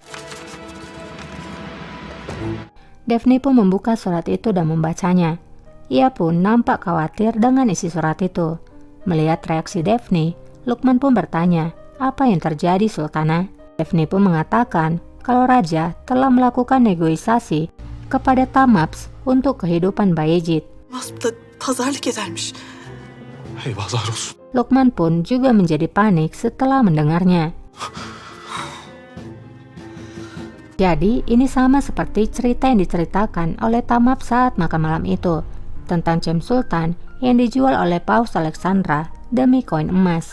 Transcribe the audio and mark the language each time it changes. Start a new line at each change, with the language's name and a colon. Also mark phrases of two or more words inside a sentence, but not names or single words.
Indonesian: Daphne pun membuka surat itu dan membacanya. Ia pun nampak khawatir dengan isi surat itu. Melihat reaksi Daphne, Lukman pun bertanya, apa yang terjadi Sultana? Daphne pun mengatakan kalau Raja telah melakukan negosiasi kepada Tamaps untuk kehidupan Bayezid.
Turkish: Masp'ta pazarlık edermiş. Eyvahlar olsun.
Indonesian: Lukman pun juga menjadi panik setelah mendengarnya. Jadi ini sama seperti cerita yang diceritakan oleh Tamaps saat makan malam itu tentang Cem Sultan yang dijual oleh Paus Alexandra demi koin emas.